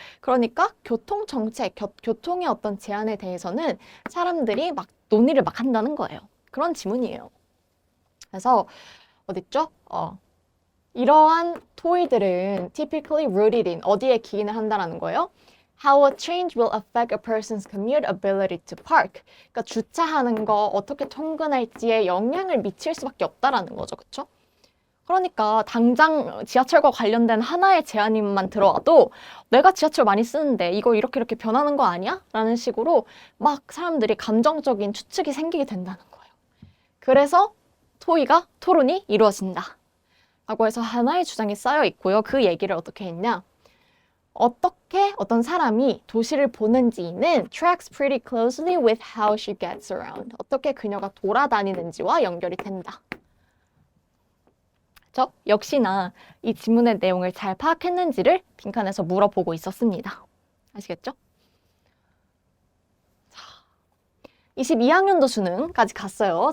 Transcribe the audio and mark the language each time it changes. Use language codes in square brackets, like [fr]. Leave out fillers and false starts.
[ko] 그러니까 교통 정책, 교통의 어떤 제한에 대해서는 사람들이 막 논의를 막 한다는 거예요. 그런 지문이에요. 그래서 어딨죠? 이러한 토의들은 [en] typically rooted in [ko] 어디에 기인을 한다라는 거예요? [en] How a change will affect a person's commute ability to park. [ko] 그러니까 주차하는 거 어떻게 통근할지에 영향을 미칠 수밖에 없다라는 거죠. 그렇죠? 그러니까 당장 지하철과 관련된 하나의 제안만 들어와도 내가 지하철 많이 쓰는데 이거 이렇게 변하는 거 아니야? 라는 식으로 막 사람들이 감정적인 추측이 생기게 된다는 거예요. 그래서 토론이 이루어진다. 라고 해서 하나의 주장이 쌓여 있고요. 그 얘기를 어떻게 했냐? 어떻게 어떤 사람이 도시를 보는지는 [en] tracks pretty closely with how she gets around. [ko] 어떻게 그녀가 돌아다니는지와 연결이 된다. 그렇죠? 역시나 이 지문의 내용을 잘 파악했는지를 빈칸에서 물어보고 있었습니다. 아시겠죠? 자, 22학년도 수능까지 갔어요.